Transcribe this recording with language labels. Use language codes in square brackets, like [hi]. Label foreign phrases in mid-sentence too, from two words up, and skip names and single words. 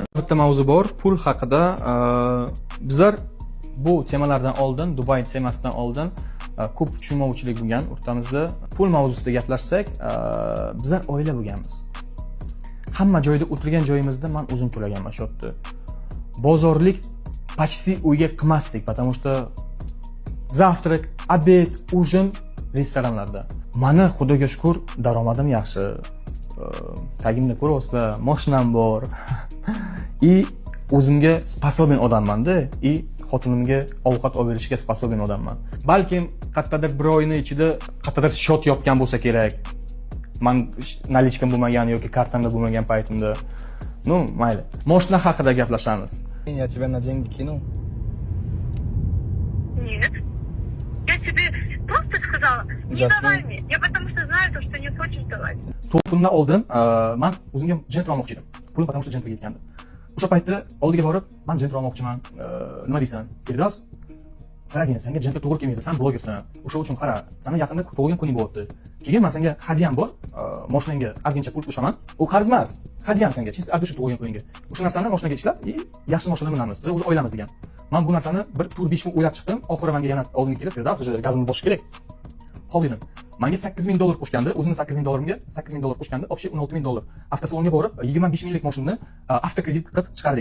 [uz] Bitta mavzu bor, pul haqida. Bizlar bu temalardan oldin, Dubay temasidan oldin ko'p tushunmovchilik bo'lgan o'rtamizda. Pul mavzusida gaplashsak, bizlar oila bo'lganmiz. Hamma joyda o'tirgan joyimizda men o'zim to'laganman shu yerda. Bozorlik почти uyga qilmasdik, [ru] потому что завтрак, обед, ужин restoranlarda. [uz] Mani xudoga shukr, daromadim yaxshi. Tagimni ko'ryapsizlar, mashinam bor. И o'zimga sposoben odamman-da, и xotinimga ovqat olib berishga sposoben odamman. Balkim qayerdadir bir oyning ichida qayerdadir shot yopgan bo'lsa kerak. Men nalichkam bo'lmagan yoki kartamda bo'lmagan paytimda. Ну, mayli. Mashina haqida gaplashamiz. [ru] Я тебя на деньги кинул. Нет. Я тебе просто сказала, не давай мне. Я потому что знаю, что не хочешь давать. [uz] To'qimdan oldin men o'zimga jent olmoqchi edim. Pulim [ru] потому что [uz] jentga yetgandi. O'sha paytda oldiga borib, men jent olmoqchiman. Nima deysan? Firdos? Qaragin, senga jentga to'g'ri kelmaydi. Sen blogersan. O'sha uchun qara, sana yaqinda tug'ilgan kuning bo'lyapti. Keyin men senga hadyam bor. Mashinangga ozgincha pul qo'shaman. U qarz emas. Hadyam senga, [ru] чисто от души [uz] tug'ilgan kuningga. O'sha narsani mashinaga ishlab, yaxshi mashina minamiz. Biz o'zi oilamiz degan. Men bu narsani bir tur 5 kun o'ylab chiqdim. Oxiri menga yana oldinga kelib, Firdos, o'sha gazimni bosish kerak. Qol dedim. Menga $8,000 qo'shgandi, o'zini $8,000'imga $8,000 qo'shgandi, общий $16,000. Avtosalonga borib, 25 minglik mashinani avtokredit qilib chiqardik.